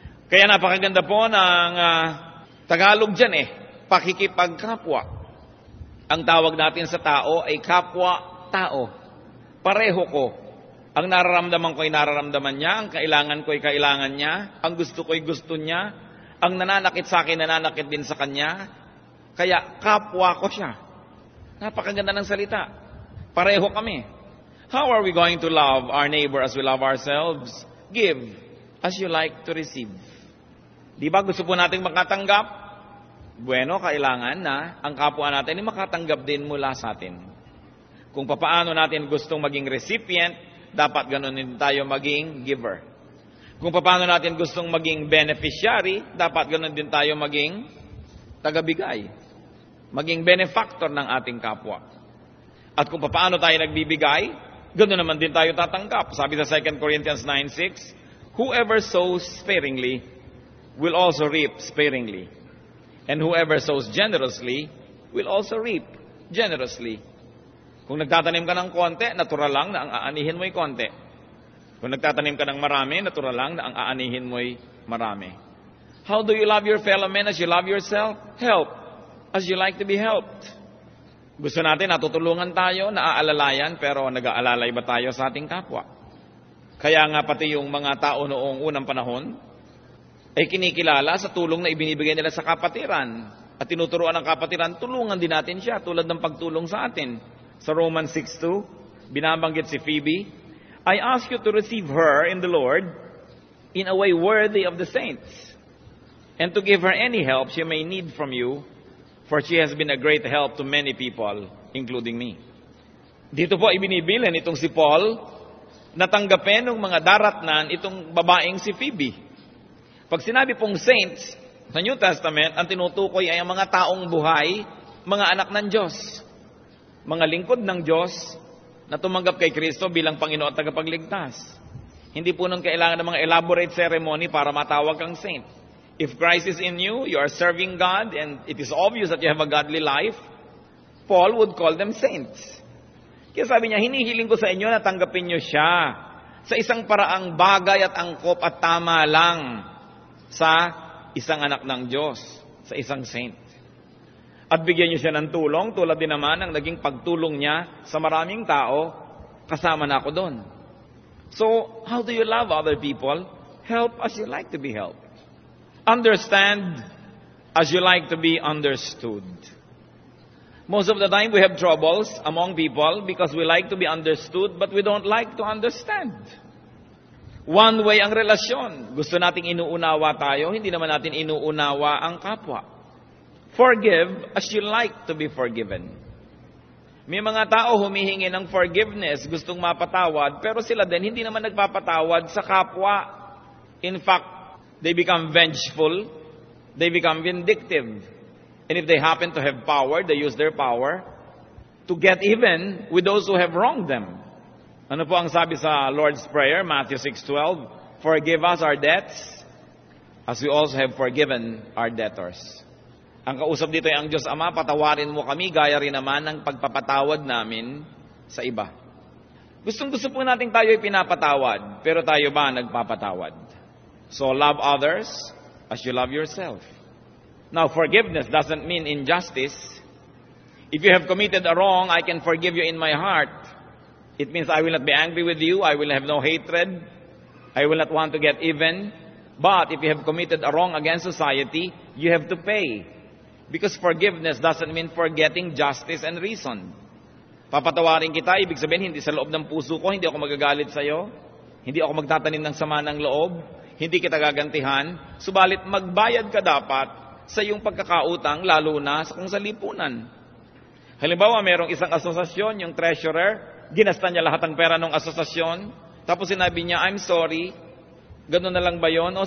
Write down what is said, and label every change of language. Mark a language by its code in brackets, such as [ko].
[tl] Kaya napakaganda po ng Tagalog dyan pakikipagkapwa. Ang tawag natin sa tao ay kapwa-tao. Pareho ko. Ang nararamdaman ko ay nararamdaman niya, ang kailangan ko ay kailangan niya, ang gusto ko ay gusto niya, ang nananakit sa akin, nananakit din sa kanya. Kaya kapwa ko siya. Napakaganda ng salita. Pareho kami. [en] How are we going to love our neighbor as we love ourselves? Give as you like to receive. [tl] Di ba gusto po nating makatanggap? Bueno, kailangan na ang kapwa natin ay makatanggap din mula sa atin. Kung papaano natin gustong maging recipient, dapat ganun din tayo maging giver. Kung paano natin gustong maging beneficiary, dapat ganun din tayo maging tagabigay. Maging benefactor ng ating kapwa. At kung paano tayo nagbibigay, ganun naman din tayo tatanggap. Sabi sa [en] 2 Corinthians 9:6, whoever sows sparingly will also reap sparingly. And whoever sows generously will also reap generously. [tl] Kung nagtatanim ka ng konti, natural lang na ang aanihin mo'y konti. Kung nagtatanim ka ng marami, natural lang na ang aanihin mo'y marami. [en] How do you love your fellow man as you love yourself? Help as you like to be helped. [tl] Gusto natin, natutulungan tayo, naaalalayan, pero nag-aalalay ba tayo sa ating kapwa? Kaya nga pati yung mga tao noong unang panahon, ay kinikilala sa tulong na ibinibigay nila sa kapatiran. At tinuturuan ng kapatiran, tulungan din natin siya, tulad ng pagtulong sa atin. Sa Romans 6:2, binabanggit si Phoebe, [en] I ask you to receive her in the Lord in a way worthy of the saints, and to give her any help she may need from you, for she has been a great help to many people, including me. [tl] Dito po ibinibilan itong si Paul, natanggapin ng mga daratnan itong babaeng si Phoebe. Pag sinabi pong saints sa New Testament, ang tinutukoy ay ang mga taong buhay, mga anak ng Diyos. Mga lingkod ng Diyos na tumanggap kay Kristo bilang Panginoon at tagapagligtas. Hindi po nung kailangan ng mga elaborate ceremony para matawag kang saint. [en] If Christ is in you, you are serving God, and it is obvious that you have a godly life, Paul would call them saints. [tl] Kaya sabi niya, hinihiling ko sa inyo na tanggapin niyo siya sa isang paraang bagay at angkop at tama lang sa isang anak ng Diyos, sa isang saint. At bigyan niyo siya ng tulong, tulad din naman ang naging pagtulong niya sa maraming tao, kasama na ako doon. [en] So, how do you love other people? Help as you like to be helped. Understand as you like to be understood. Most of the time we have troubles among people because we like to be understood but we don't like to understand. One way [tl] ang relasyon. Gusto nating inuunawa tayo, hindi naman natin inuunawa ang kapwa. [en] Forgive as you like to be forgiven. [tl] May mga tao humihingi ng forgiveness, gustong mapatawad, pero sila din hindi naman nagpapatawad sa kapwa. [en] In fact, they become vengeful, they become vindictive. And if they happen to have power, they use their power to get even with those who have wronged them. [tl] Ano po ang sabi sa Lord's Prayer, Matthew 6:12? [en] Forgive us our debts as we also have forgiven our debtors. [tl] Ang kausap dito ay ang Diyos Ama, patawarin mo kami gaya rin naman ng pagpapatawad namin sa iba. Gustong-gusto po natin tayo ay pinapatawad, pero tayo ba nagpapatawad? [en] So love others as you love yourself. Now, forgiveness doesn't mean injustice. If you have committed a wrong, I can forgive you in my heart. It means I will not be angry with you. I will have no hatred. I will not want to get even. But if you have committed a wrong against society, you have to pay. Because forgiveness doesn't mean forgetting justice and reason. [tl] Papatawarin kita, ibig sabihin, hindi sa loob ng puso ko, hindi ako magagalit sa'yo. Hindi ako magtatanim ng sama ng loob. Hindi kita gagantihan. Subalit, magbayad ka dapat sa iyong pagkakautang, lalo na kung sa lipunan. Halimbawa, merong isang asosasyon, yung treasurer, ginasta niya lahat ng pera ng asosasyon, tapos sinabi niya, [en] I'm sorry, [tl] ganun na lang ba yun?